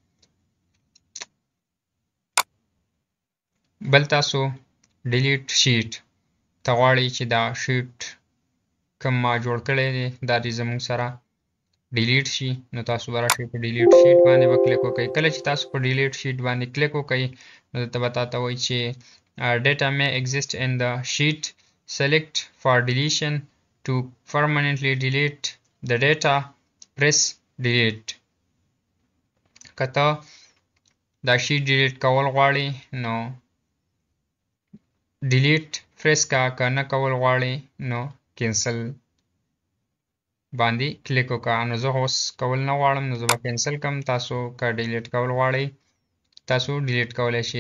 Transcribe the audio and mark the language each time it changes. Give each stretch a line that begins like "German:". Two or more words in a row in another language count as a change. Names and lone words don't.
Pashto: بل تاسو
English: delete sheet
Pashto: ته غواړئ چې دا شیټ کوم ما جوړ کړی دی دا دې زموږ سره ډیلیټ شي نو تاسو به راشئ په
English: delete sheet
Pashto: باندې به کلیک وکړئ. کله چې تاسو په
English: delete sheet
Pashto: باندې کلیک وکړئ نو دلته به تاته وایي چې
English: data may exist in the sheet. Select for deletion. To permanently delete the data, press delete.
Pashto: کته دا
English: sheet delete
Pashto: کول غواړئ نو
English: delete press
Pashto: کا که نه کول غواړئ نو کینسل باندې کلیک وکړه. نو زه اوس کول نه غواړم نو زه به کینسل کم. تاسو که ډیلیټ کول غواړئ تاسو ډیلیټ کولی شئ.